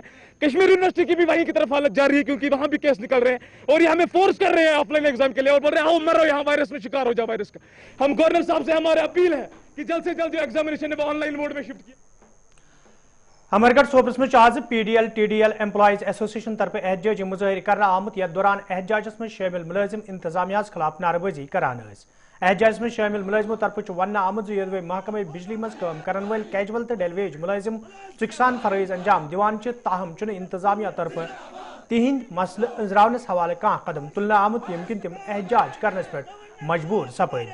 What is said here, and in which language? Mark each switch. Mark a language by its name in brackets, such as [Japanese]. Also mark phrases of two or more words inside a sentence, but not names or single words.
[Urdu] کشمیر یونیورسٹی کی بھی وہیں کی طرف حالت جاری ہے کیونکہ وہاں بھی کیس نکل رہے ہیں اور یہ ہمیں فورس کر رہے ہیں [English] offline exam [Urdu] کے لیے اور بول رہے ہیں آؤ مرو یہاں وائرس میں شکار ہو جاؤ وائرس کا. ہم گورنر صاحب سے ہماری اپیل ہے کہ جلد سے جلد جو ایگزامینیشن ہے وہ [English] online mode [Urdu] میں شفٹ کیا. [Kashmiri] अमरगढ़ सोपरस में आज PDL TDL एम्प्लॉइज एसोसिएशन तरफ एहजाजी मुजाहिर करना आमुत यथ दौरान एहजाज में शामिल मुलाजिम इंतजामिया खिलाफ नारेबाजी करान। एहजाज में शामिल मुलाजिमों तरफ वन आमुद यदवे महकमे बिजली मज काम करन वाल कैजुअल तो डेलवेज मुलाजिम चुकसान फरज अंजाम दिवान ताहम इंतजामिया तरफ तिहिंद मसल अंजरावनस हवाले कह कदम तुलना आमुद यमकिन तम एहजाज करने पे मजबूर सपद।